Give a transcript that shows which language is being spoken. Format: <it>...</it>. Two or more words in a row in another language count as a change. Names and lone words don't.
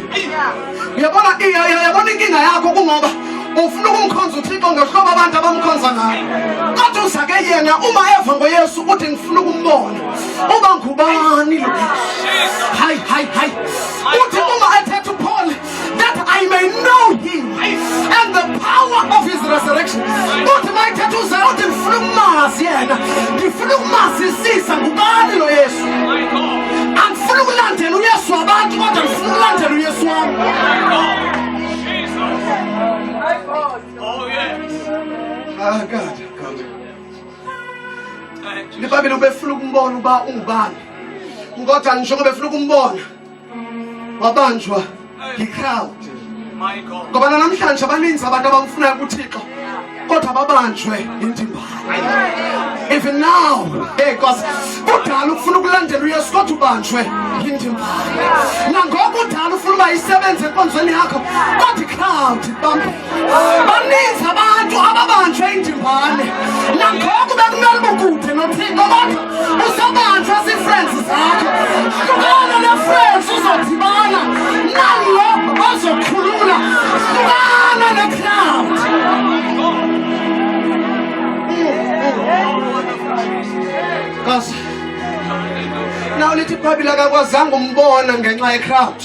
<zu>Uyabona inkinga yakho kungoba ufuna ukumkhonza uThixo ngehlobo abantu abamkhonza ngayo. Kodwa uzake yena uma eva ngoYesu uthi ngifuna ukumbona uba ngubani lo.</zu> <xh>Hayi. Uthi uma ethetha uPaul</xh> <en>that I may know him and the power of his resurrection.</en> <xh>Uthi mayithetha uze uthi ngifuna ukumazi yena.</xh> <zu>Ngifuna ukumazisisa ngubani lo Yesu. Angifuna ukulandela uYesu abantu kodwa ngifuna ukulandela uYesu wami.</zu> <en>Oh yes. Ah God.</en> <xh>iBhayibheli ubefuna ukumbona uba ungubani.</xh> <zu>Kodwa njengoba befuna ukumbona wabanjwa i-crowd.</zu> <xh>Ngoba namhlanje abaninzi abantu abamfunayo kuThixo kodwa babanjwe indimbane.</xh> <en>Even now, because</en> <xh>kudala ufuna ukulandela uYesu kodwa ubanjwe indimbane. Nangoku kudala ufuna uba isebenze enkonzweni yakho kodwa i-crowd bambe. Baninzi abantu ababanjwe indimbane. Nangoku bekumele ukude noThixo kodwa usabanjwe zii-friends zakho. Hlukana ne-friends uzodibana nalo ozokhulula. Hlukana ne-crowd.</xh> <en>Because now</en> <xh>lithi iBhayibheli akakwazanga umbona ngenxa ye-crowd.</xh>